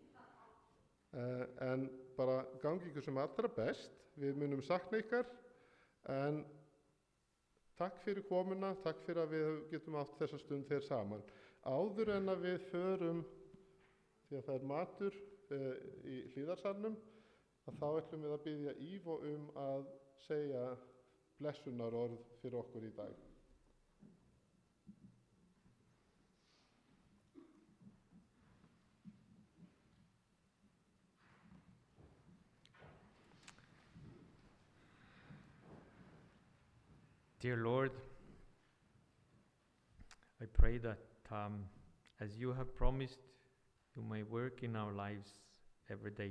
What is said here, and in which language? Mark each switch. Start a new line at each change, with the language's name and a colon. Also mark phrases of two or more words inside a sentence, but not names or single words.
Icelandic: En bara gangi ykkur sem allra best, við munum sakna ykkar, en takk fyrir komuna, takk fyrir að við getum átt þessa stund þeir saman. Áður en að við förum, því að það er matur í hlíðarsalnum, að þá ætlum við að biðja Ívo að segja blessunarorð fyrir okkur í dag.
English: Dear Lord, I pray that as you have promised, you may work in our lives every day.